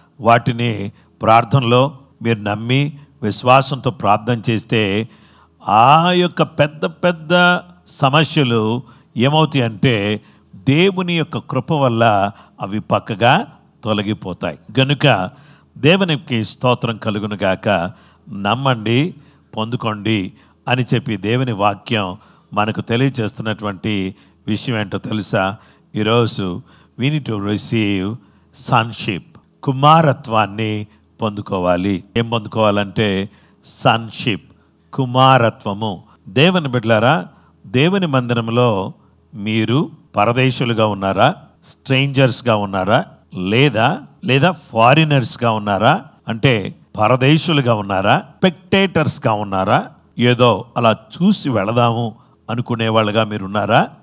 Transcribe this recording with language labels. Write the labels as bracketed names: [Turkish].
[Telugu] వాటిని ప్రార్థనలో మీరు నమ్మి విశ్వాసంతో ప్రార్థన చేస్తే ఆ యొక్క పెద్ద పెద్ద సమస్యలు ఏమవుతాయి అంటే దేవుని యొక్క కృప వల్ల అవి పక్కగా తొలగిపోతాయి. గనుక దేవునికి స్తోత్రం కలుగును గాక. నమ్మండి, పొందుకోండి అని చెప్పి దేవుని వాక్యం మనకు తెలియజేస్తున్నటువంటి విషయం ఏంటో తెలుసా? [English] ఈరోజు we need to receive sonship, [Telugu] కుమారత్వాన్ని పొందుకోవాలి. ఏం పొందుకోవాలంటే సన్షిప్, కుమారత్వము. దేవుని బిడ్డలారా, దేవుని మందిరంలో మీరు పరదేశులుగా ఉన్నారా, స్ట్రేంజర్స్గా ఉన్నారా, లేదా ఫారినర్స్గా ఉన్నారా? అంటే పరదేశులుగా ఉన్నారా, స్పెక్టేటర్స్గా ఉన్నారా, ఏదో అలా చూసి వెళదాము అనుకునే వాళ్ళుగా మీరు ఉన్నారా?